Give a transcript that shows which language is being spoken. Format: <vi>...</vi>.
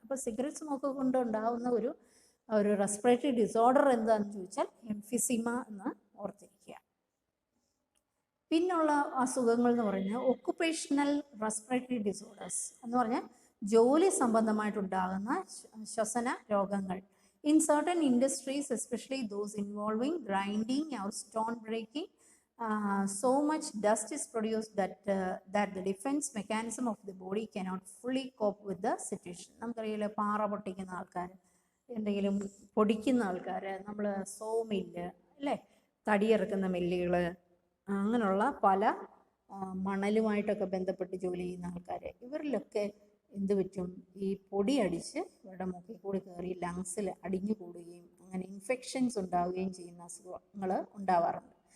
<ml>അപ്പോൾ cigarette smoke കൊണ്ട് ഉണ്ടാകുന്ന ഒരു റെസ്പിറേറ്ററി ഡിസോർഡർ എന്താണെന്ന് ചോദിച്ചാൽ എംഫിസിമ എന്ന് ഓർത്തിരിക്കുക. പിന്നുള്ള അസുഖങ്ങൾ എന്ന് പറഞ്ഞാൽ ഒക്കുപേഷണൽ റെസ്പിറേറ്ററി ഡിസോർഡേഴ്സ് എന്ന് പറഞ്ഞാൽ ജോലി സംബന്ധമായിട്ടുണ്ടാകുന്ന ശ്വസന രോഗങ്ങൾ.</ml> <en>In certain industries especially those involving grinding or stone breaking so much dust is produced that the defense mechanism of the body cannot fully cope with the situation.</en> <ml>നമുക്കറിയില്ല പാറ പൊട്ടിക്കുന്ന ആൾക്കാർ, എന്തെങ്കിലും പൊടിക്കുന്ന ആൾക്കാർ, നമ്മൾ സോ മില്ല് അല്ലേ, തടിയിറക്കുന്ന മില്ലുകൾ, അങ്ങനെയുള്ള പല മണലുമായിട്ടൊക്കെ ബന്ധപ്പെട്ട് ജോലി ചെയ്യുന്ന ആൾക്കാർ, ഇവരിലൊക്കെ എന്ത് പറ്റും, ഈ പൊടി അടിച്ച് ഇവരുടെ മൂക്കിൽ കൂടി കയറി ലങ്സിൽ അടിഞ്ഞു കൂടുകയും അങ്ങനെ ഇൻഫെക്ഷൻസ് ഉണ്ടാവുകയും ചെയ്യുന്ന അസുഖങ്ങൾ ഉണ്ടാവാറുണ്ട്.</ml>